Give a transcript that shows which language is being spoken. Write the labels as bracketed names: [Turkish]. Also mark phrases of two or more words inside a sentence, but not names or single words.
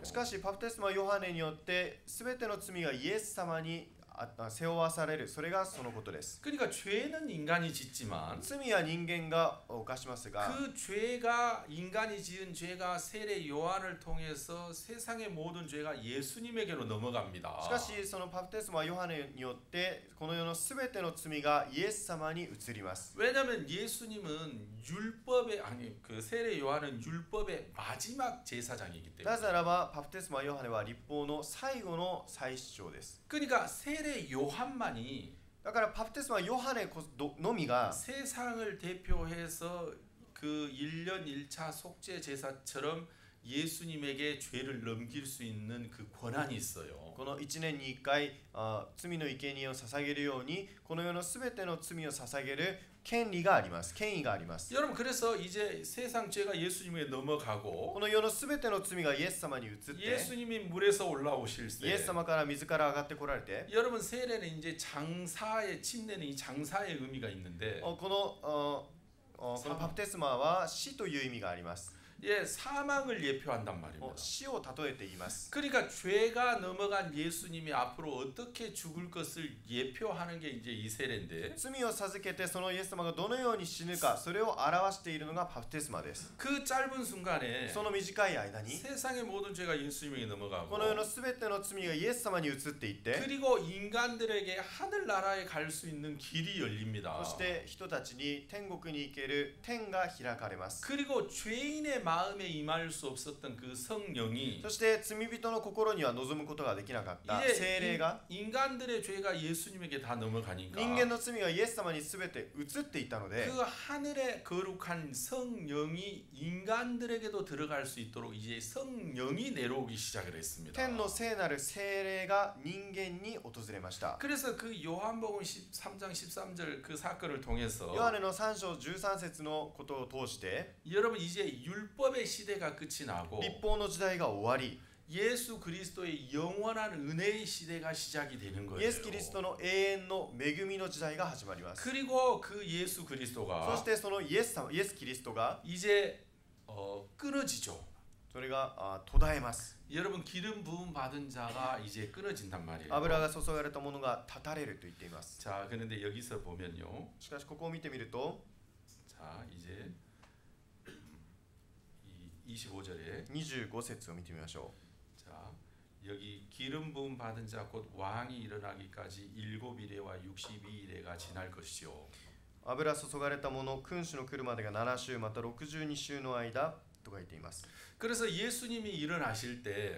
[Japanese] しかしバプテスマヨハネによって全ての罪がイエス様に背負わされる、それがそのことです。 [Korean] 그러니까 죄는 인간이 짓지만 [Japanese] 罪は人間が犯しますが [Korean] 그 죄가 인간이 지은 죄가 세례 요한을 통해서 세상의 모든 죄가 예수님에게로 넘어갑니다. [Japanese] しかしそのバプテスマヨハネによってこの世の全ての罪がイエス様に移ります。 [Korean] 왜냐하면 예수님은 율법의 아니 그 세례 요한은 율법의 마지막 제사장이기 [Japanese] な [Korean] 때문에 [Japanese] ぜならばバプテスマヨハネは律法の最後の祭司長です。 [Korean] 그러니까 세례 요한만이 [Japanese] だからバプテスマヨハネのみが [Korean] 세상을 대표해서 그 1년 1차 속죄 제사처럼 예수님에게 죄를 넘길 수 있는 그 권한이 있어요. [Japanese] この1年に1回罪の生贄を捧げるようにこの世の全ての罪を捧げる権利があります。権威があります。 [Korean] 여러분 그래서 이제 세상 죄가 예수님에게 넘어가고 [Japanese] この世の全ての罪がイエス様に移って [Korean] 예수님이 물에서 올라오실 [Japanese] イエス [Korean] 때 [Japanese] 様から自ら上がってこられて [Korean] 여러분 세례는 이제 장사의 침례는 이 장사의 의미가 있는데 [Japanese] このバプテスマは死という意味があります。 [Korean] 예, 사망을 예표한단 말입니다. [Japanese] 死を例えて言います。 [Korean] 그러니까 죄가 넘어간 예수님이 앞으로 어떻게 죽을 것을 예표하는 게 이제 이 세례인데 [Japanese] 罪を授けてそのイエス様がどのように死ぬかそれを表しているのがバプテスマです。 [Korean] 그 짧은 순간에 [Japanese] その短い間に [Korean] 세상의 모든 죄가 예수님에게 넘어가고 [Japanese] この世の全ての罪がイエス様に移っていって [Korean] 그리고 인간들에게 하늘나라에 갈 수 있는 길이 열립니다. [Japanese] そして人たちに天国に行ける天が開かれます。 [Korean] 그리고 죄인의 마음에 임할 수 없었던 그 성령이 [Japanese] そして罪人の心には望むことができなかった聖霊が [Korean] 인간들의 죄가 예수님에게 다 넘어가니까 [Japanese] 人間の罪がイエス様に全て移っていたので [Korean] 그 하늘의 거룩한 성령이 인간들에게도 들어갈 수 있도록 이제 성령이 내려오기 시작을 했습니다. [Japanese] 天の聖なる聖霊が人間に訪れました。 [Korean] 그래서 그 요한복음 13장 13절 그 사건을 통해서 [Japanese] ヨハネの3章13節のことを通して [Korean] 여러분 이제 율법의 시대가 끝이 나고 [Japanese] 律法の時代が終わり [Korean] 예수 그리스도의 영원한 은혜의 시대가 시작이 되는 [Japanese] イ [Korean] 거예요. [Japanese] エス・キリストの永遠の恵みの時代が始まります。 [Korean] 그리고 그 예수 [Japanese] そ [Korean] 그리스도가 [Japanese] してそのイエスキリストが [Korean] 이제 끊어지죠. [Japanese] それが途絶えます。 [Korean] 여러분 기름 부음 받은 자가 이제 끊어진단 말이에요. [Japanese] 油が注がれたものが断たれると言っています。 [Korean] 자, 그런데 여기서 보면요. [Japanese] しかしここを見てみると [Korean] 자, 이제 25절에 [Japanese] 25 節を見てみましょ [Korean] 자, 여기 기름 부음 받은 자 곧 왕이 일어나기까지 7이레와 62이레가 지날 것이요. [Japanese] う。油注がれた者、君主の来るまでが7週また62週の間と書いています。 [Korean] 그래서 예수님이 일어나실 때